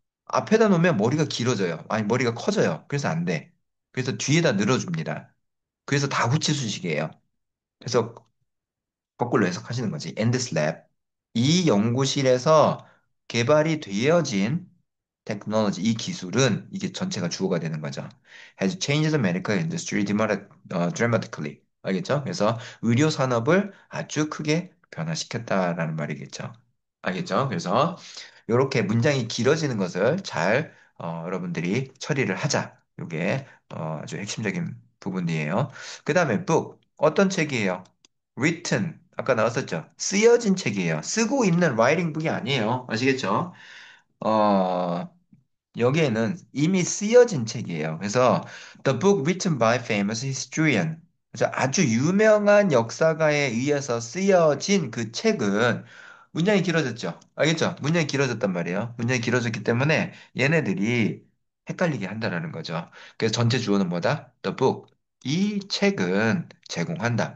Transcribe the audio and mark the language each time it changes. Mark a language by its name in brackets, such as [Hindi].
[Korean] 앞에다 놓으면 머리가 길어져요. 아니 머리가 커져요. 그래서 안 돼. 그래서 뒤에다 늘어줍니다. 그래서 다구치수식이에요. 그래서 거꾸로 해석하시는 거지. [English] And this lab. [Korean] 이 연구실에서 개발이 되어진 테크놀로지, 이 기술은 이게 전체가 주어가 되는 거죠. [English] Has changed the medical industry dramatically. [Korean] 알겠죠? 그래서 의료 산업을 아주 크게 변화시켰다라는 말이겠죠. 알겠죠? 그래서 이렇게 문장이 길어지는 것을 잘 여러분들이 처리를 하자. 이게 아주 핵심적인 부분이에요. 그 다음에 book. 어떤 책이에요? written. 아까 나왔었죠? 쓰여진 책이에요. 쓰고 있는 writing book이 아니에요. 아시겠죠? 어, 여기에는 이미 쓰여진 책이에요. 그래서 [English] The book written by famous historian. [Korean] 그래서 아주 유명한 역사가에 의해서 쓰여진 그 책은 문장이 길어졌죠. 알겠죠? 문장이 길어졌단 말이에요. 문장이 길어졌기 때문에 얘네들이 헷갈리게 한다라는 거죠. 그래서 전체 주어는 뭐다? [English] The book. [Korean] 이 책은 제공한다.